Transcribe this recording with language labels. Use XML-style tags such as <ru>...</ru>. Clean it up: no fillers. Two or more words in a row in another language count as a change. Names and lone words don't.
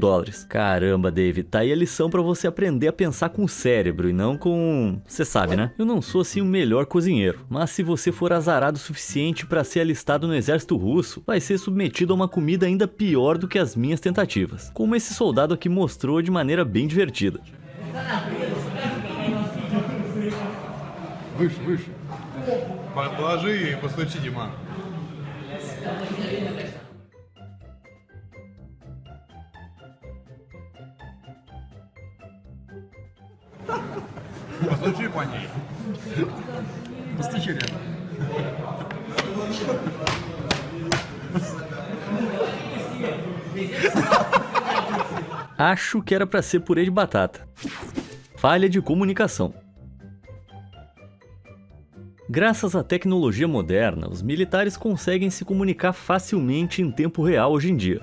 <pt>Caramba, David, tá aí a lição pra você aprender a pensar com o cérebro e não com... Você sabe, né? Eu não sou assim o melhor cozinheiro, mas se você for azarado o suficiente para ser alistado no exército russo, vai ser submetido a uma comida ainda pior do que as minhas tentativas, como esse soldado aqui mostrou de maneira bem divertida.</pt> <ru>Выше, выше. Положи и постучи, Дима. Постучи по ней. Постучи рядом.</ru> <pt>Acho que era para ser purê de batata. Falha de comunicação. Graças à tecnologia moderna, os militares conseguem se comunicar facilmente em tempo real hoje em dia.</pt>